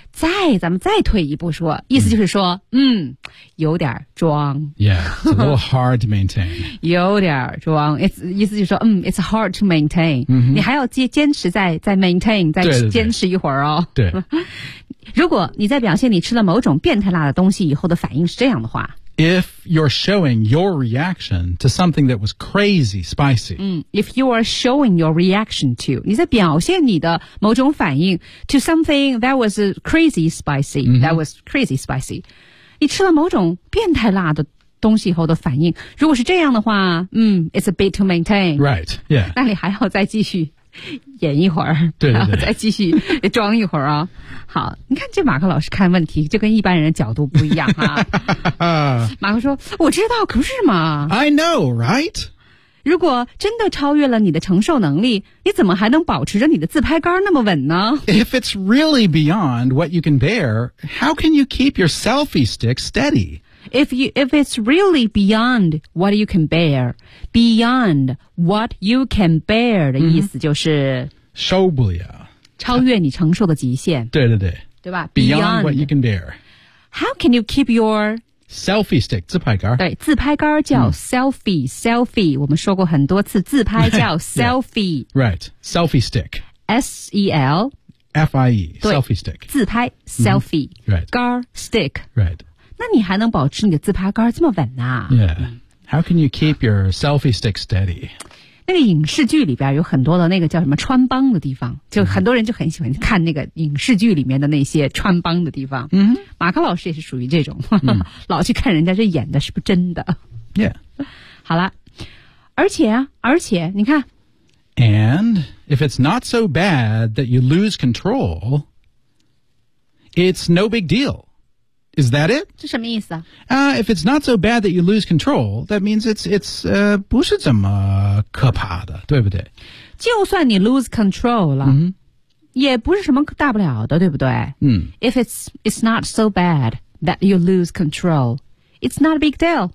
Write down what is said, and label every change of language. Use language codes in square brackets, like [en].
[zh] 咱们再退一步说，意思就是说，嗯，有点装。 [en] Yeah, it's a little hard to maintain 。 [zh] 有点装 ，It's 意思就是说，嗯 ， [en] It's hard to maintain、嗯。 [zh] 你还要坚持再 maintain， 再坚持一会儿哦。对, 对, 对。如果你在表现你吃了某种变态辣的东西以后的反应是这样的话。 [en] If you're showing your reaction to something that was crazy spicy. If you are showing your reaction to, [zh] 你在表现你的某种反应 [en] to something that was crazy spicy,、 mm-hmm. that was crazy spicy. [zh] 你吃了某种变态辣的东西以后的反应。如果是这样的话， [en] it's a bit to maintain. Right, yeah. [zh] 那你还要再继续演一会儿对对对然后再继续装一会儿啊、哦、好你看这马克老师看问题就跟一般人的角度不一样啊马克说我知道可不是嘛 [en] I know right [zh] 如果真的超越了你的承受能力你怎么还能保持着你的自拍杆那么稳呢 [en] If it's really beyond what you can bear how can you keep your selfie stick steady If it's really beyond what you can bear, beyond what you can bear [zh] 的意思就是受不了，超越你承受的极限。对对对，对吧 [en] ？Beyond what you can bear. How can you keep your selfie stick 自拍杆？ [zh] 对，自拍杆叫 selfie、selfie。我们说过很多次，自拍叫 selfie。 [en] Yeah. Right, selfie stick. S-E-L-F-I-E, selfie stick. [zh] 自拍 selfie.、 [en] Mm-hmm. Right, [zh] 杆 stick. [en] Right. [zh] 那你还能保持你的自拍杆这么稳呢、啊、 [en] Yeah. How can you keep your selfie stick steady? [zh] 那个影视剧里边有很多的那个叫什么穿帮的地方就很多人就很喜欢看那个影视剧里面的那些穿帮的地方。嗯、mm-hmm. 马克老师也是属于这种、mm-hmm. 老去看人家这演的是不是真的。 [en] Yeah. [zh] 好了。而且你看。 [en] And if it's not so bad that you lose control, it's no big deal. Is that it? [zh] 这什么意思啊、 [en] If it's not so bad that you lose control, that means it's [zh] 不是这么可怕的，对不对？就算你 [en] lose control [zh] 了、嗯，也不是什么大不了的，对不对？嗯。 [en] If it's not so bad that you lose control, it's not a big deal.